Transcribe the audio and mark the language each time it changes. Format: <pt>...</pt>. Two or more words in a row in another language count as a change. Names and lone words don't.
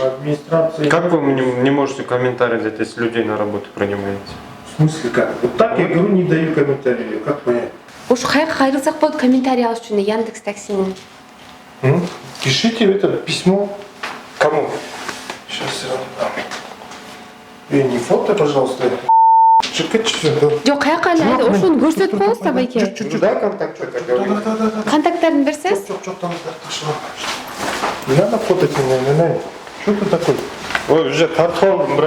<ru>Администрация. Как вы не можете комментарий дать, если людей на работу принимаете? В смысле как? Вот так я говорю, не даю комментарии. Как понять?</ru> <ky>Ошо каяка кайрылсак болот комментарий алыш үчүн Яндекс таксинин?</ky> <ru>Пишите это письмо. Кому? Не фото, пожалуйста.</ru> <tr>Çık git şuradan.</tr> <ky>Жок, каяка эле айда ошону көрсөтүп коебуз да байке.</ky> <ru>Дай контакт, что-то говорит. Да.</ru> <ky>Контакттарын берсеңиз. Çok там taşла.</ky> <ru>Не надо фотать меня, не надо. Что ты такой?</ru> <ky>Ой, уже тартып брат.</ky>